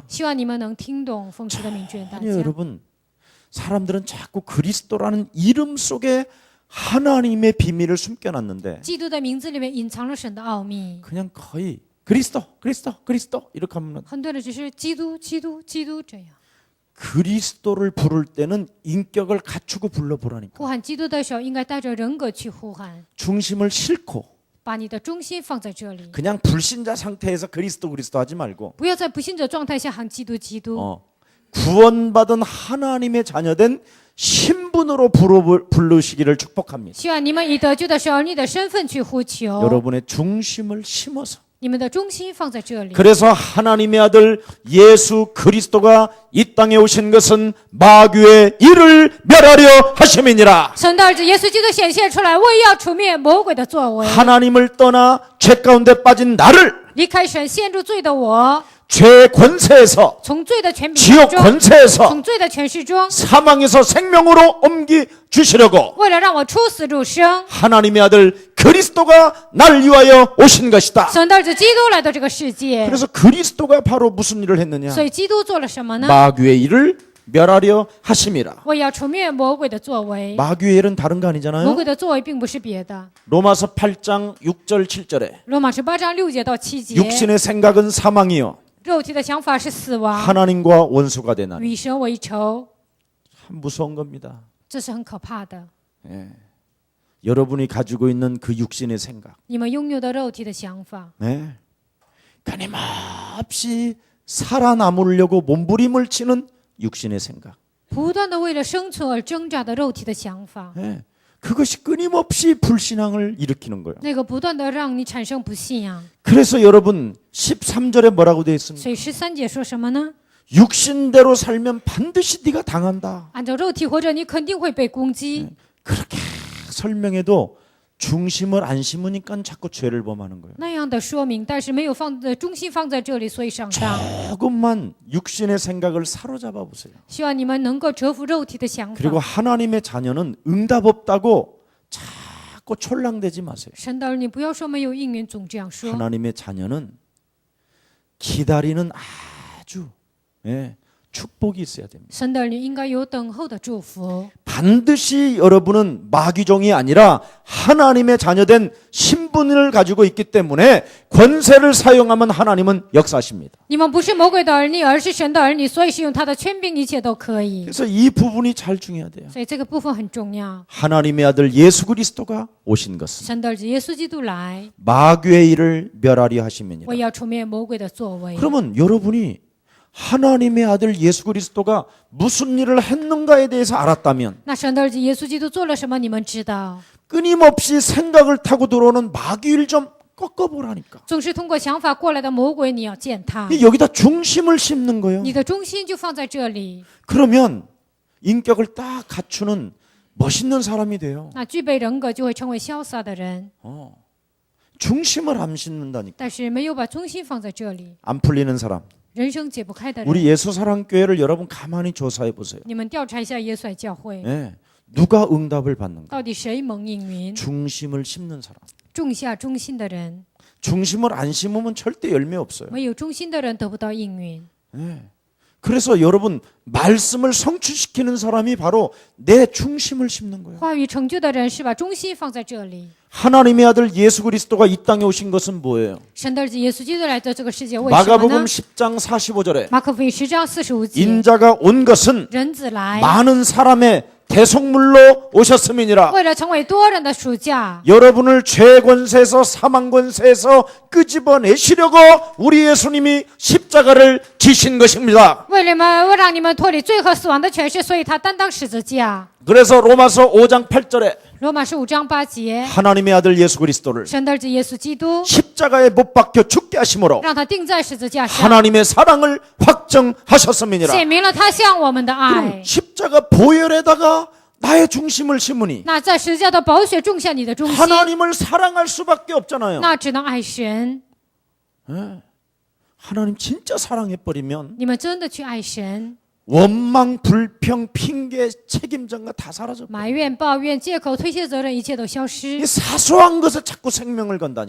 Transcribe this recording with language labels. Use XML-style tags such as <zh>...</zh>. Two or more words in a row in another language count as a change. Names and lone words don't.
<zh>希望你们能听懂，奉主的名劝大</zh> <ko>아니</ko> <zh>家。</zh> <ko>여러분 사람들은 자꾸 그리스도라는 이름 속에 하나님의 비밀을 숨겨놨는데</ko> <zh>基督的名字里面隐藏了神的奥秘，</zh> <ko>그냥 거의 그리스도 그리스도 그리스도 이렇게 하면</ko> <zh>很多人只是基督基督基督这样。</zh> <ko>그리스도를 부를 때는 인격을 갖추고 불러보라니까</ko> <zh>呼喊基督的时候，应该带着人格去呼喊，</zh> <ko>중심을 싣고</ko> <zh>把你的中心放在这里，</zh> <ko>그냥 불신자 상태에서 그리스도 그리스도 하지 말고</ko> <zh>不要在不信者状态下喊基督基督。</zh> <ko>구원받은 하나님의 자녀된 신분으로 부르시기를 축복합니다.</ko> <zh>希望你们以得救的时候，你的身份去呼求，</zh> <ko>여러분의 중심을 심어서</ko> <zh>你们的中心放在这里。</zh> <ko>그래서 하나님의 아들 예수 그리스도가 이 땅에 오신 것은 마귀의 일을 멸하려 하심이니라.</ko> <zh>神的儿子耶稣基督显现出来，为要除灭魔鬼的作为，</zh> <ko>하나님을 떠나 죄 가운데 빠진 나를</ko> <zh>离开神陷入罪的我，</zh> <ko>죄 권세에서</ko> <zh>从罪的权柄</zh> <ko>지옥</ko> <zh>中，</zh> <ko>권세에서</ko> <zh>从罪的权势中，</zh> <ko>사망에서 생명으로 옮기 주시려고</ko> <zh>为了让我出死入生，</zh> <ko>하나님의 아들 그리스도가 날 위하여 오신 것이다.</ko> <zh>神的儿子基督来到这个世界。</zh> <ko>그래서 그리스도가 바로 무슨 일을 했느냐?</ko> <zh>所以基督做了什么呢？</zh> <ko>마귀의 일을 멸하려 하심이라.</ko> <zh>为要除灭魔鬼的作为。</zh> <ko>마귀의 일은 다른 거</ko> <zh>魔</zh> <ko>아니잖아요.</ko> <zh>鬼的作为并不是别的。</zh> <ko>로마서 8장 6절 7절에</ko> <zh>罗马18章6节到7节，</zh> <ko>육신의 생각은 사망이요</ko> <zh>肉体的想法是死亡，</zh> <ko>하나님과 원수가 되나니.</ko> <zh>与神为仇，</zh> <ko>참 무서운 겁니다.</ko> <zh>这是很可怕的。</zh> <ko>예. 여러분이 가지고 있는 그 육신의 생각,</ko> <zh>你们拥有的肉体的想法，</zh> <ko>네. 끊임없이 살아남으려고 몸부림을 치는 육신의 생각,</ko> <zh>不断的为了生存而挣扎的肉体的想法，</zh> <ko>예. 그것이 끊임없이 불신앙을 일으키는 거예요.</ko> <zh>那个不断的让你产生不信仰。</zh> <ko>그래서 여러분 13절에 뭐라고 되어 있습니까?</ko> <zh>所以13节说什么呢？</zh> <ko>육신대로 살면 반드시 네가 당한다.</ko> <zh>按照肉体活着，你肯定会被攻击。</zh> <ko>그렇게 설명해도 중심을 안 심으니까 자꾸 죄를 범하는 거예요.</ko> <zh>那样的说明，但是没有放的中心放在这里，所以上当。</zh> <ko>조금만 육신의 생각을 사로잡아 보세요.</ko> <zh>希望你们能够折服肉体的想</zh> <ko>그리고</ko> <zh>法。</zh> <ko>하나님의 자녀는 응답 없다고 자꾸 촐랑대지 마세요.</ko> <zh>神的儿女不要说没有应允，总这样说。</zh> <ko>하나님의 자녀는 기다리는 아주 축복이 있어야 됩니다.</ko> <zh>神的儿女应该有等候的祝福。</zh> <ko>반드시 여러분은 마귀종이 아니라 하나님의 자녀된 신분을 가지고 있기 때문에 권세를 사용하면 하나님은 역사하십니다.</ko> <zh>你们不是魔鬼的儿女，而是神的儿女，所以使用他的权柄，一切都可以。</zh> <ko>그래서 이 부분이 잘 중요해야 돼요.</ko> <zh>所以这个部分很重要。</zh> <ko>하나님의 아들 예수 그리스도가 오신 것은</ko> <zh>神的儿子耶稣基督来，</zh> <ko>마귀의 일을 멸하려 하심이니라.</ko> <zh>为要除灭魔鬼的作为。</zh> <ko>그러면 여러분이 하나님의 아들 예수 그리스도가 무슨 일을 했는가에 대해서 알았다면</ko> <zh>那神的儿子耶稣基督做了什么？你们知道，</zh> <ko>끊임없이 생각을 타고 들어오는 마귀 일 좀 꺾어보라니까.</ko> <zh>总是通过想法过来的魔鬼，你要践踏，</zh> <ko>여기다 중심을 심는 거예요.</ko> <zh>你的中心就放在这里。</zh> <ko>그러면 인격을 딱 갖추는 멋있는 사람이 돼요.</ko> <zh>那具备人格就会成为潇洒的人，</zh> <ko>중심을 안 심는다니까.</ko> <zh>但是没有把中心放在这里，</zh> <ko>안 풀리는 사람.</ko> <zh>人生解不开的人。</zh> <ko>우리 예수사랑교회를 여러분 가만히 조사해 보세요.</ko> <zh>你们调查一下耶稣爱教会，</zh> <ko>예. 누가 응답을 받는가?</ko> <zh>到底谁蒙应允？</zh> <ko>중심을 심는 사람.</ko> <zh>种下忠心的人，</zh> <ko>중심을 안 심으면 절대 열매 없어요.</ko> <zh>没有忠心的人得不到应允。</zh> <ko>예. 그래서 여러분 말씀을 성취시키는 사람이 바로 내 중심을 심는 거예요.</ko> <zh>话语成就的人是把中心放在这里。</zh> <ko>하나님의 아들 예수 그리스도가 이 땅에 오신 것은 뭐예요?</ko> <zh>神的儿子耶稣基督来到这个世界，为什么</zh> <ko>마가복음</ko> <zh>呢？</zh> <ko>10장 45절에</ko> <zh>马可福音10章45节，</zh> <ko>인자가 온 것은</ko> <zh>人子来，</zh> <ko>많은 사람의 대속물로 오셨음이니라.</ko> <zh>为了成为多人的暑假，</zh> <ko>여러분을 죄 권세에서 사망 권세에서 끄집어내시려고 우리 예수님이 십자가를 지신 것입니다.</ko> <zh>为让你们脱离罪和死亡的权势，所以他担当十字架。</zh> <ko>그래서 로마서 5장 8절에</ko> <zh>罗马书5章8节，</zh> <ko>하나님의 아들 예수 그리스도를</ko> <zh>神的儿子耶稣基督</zh> <ko>십자가에 못 박혀 죽게 하심으로</ko> <zh>让他钉在十字架上，</zh> <ko>하나님의 사랑을 확정하셨음이니라.</ko> <zh>显明了他向我们的爱</zh> <ko>그럼 。 십자가 보혈에다가 나의 중심을 심으니</ko> <zh>那在十字架的宝血种下你的中心，</zh> <ko>하나님을 사랑할 수밖에 없잖아요.</ko> <zh>那只能爱神。</zh> <ko>하나님 진짜 사랑해버리면</ko> <zh>你们真的去爱神，</zh> <ko>원망, 불평, 핑계, 책임전가 다 사라져.</ko> <zh>埋怨、抱怨、借口、推卸责任，一切都消失</zh> <ko>이 。 사소한 것에 자꾸 생명을 건다니.</ko>